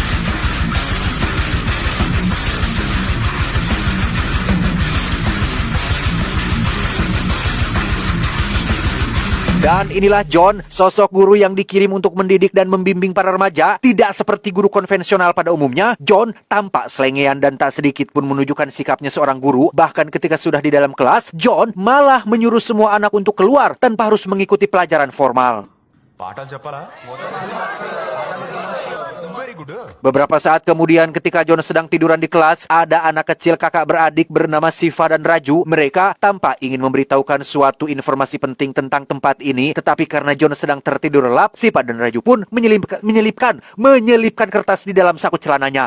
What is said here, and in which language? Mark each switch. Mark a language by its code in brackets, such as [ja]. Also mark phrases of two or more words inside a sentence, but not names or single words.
[id] Dan inilah John, sosok guru yang dikirim untuk mendidik dan membimbing para remaja. Tidak seperti guru konvensional pada umumnya, John tampak selengean dan tak sedikit pun menunjukkan sikapnya seorang guru. Bahkan ketika sudah di dalam kelas, John malah menyuruh semua anak untuk keluar tanpa harus mengikuti pelajaran formal. [te] పాఠాలు చెప్పాలా [en] very good [id] Beberapa saat kemudian ketika John sedang tiduran di kelas, ada anak kecil kakak beradik bernama Siva dan Raju. Mereka tampak ingin memberitahukan suatu informasi penting tentang tempat ini, tetapi karena John sedang tertidur lelap, Siva dan Raju pun menyelipkan kertas di dalam saku celananya.